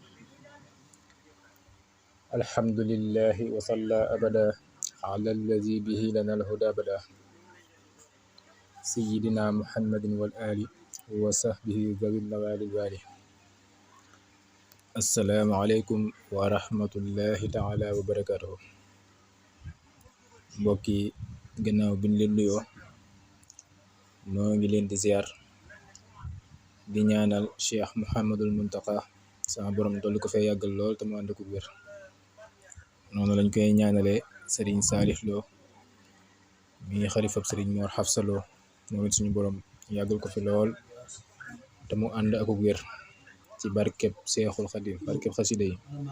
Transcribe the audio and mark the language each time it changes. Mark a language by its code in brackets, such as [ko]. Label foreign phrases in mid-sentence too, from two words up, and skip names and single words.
[ar] الحمد لله وصلى أبدا على الذي به لنا الهدى بدا سيدنا محمد والآل وصحبه ذوي النوال الوالي. السلام عليكم ورحمة الله تعالى وبركاته. [wo] mbokki gannaaw biñ leen nuyoo noo ngi leen di ziar di ñaanal Cheikh Mouhamadul Muntaqa sama borom dolli ko fee yàggal lool te mu ànd ko wér. noonu lañ koy ñaanalee Serigne Salih Lo mi xalifab Serigne Mor Hafsa Lo moom it suñu borom yàggal ko fi lool te mu ànd ak wér ci barkeb Seexul Xadim barkeb xasida yi.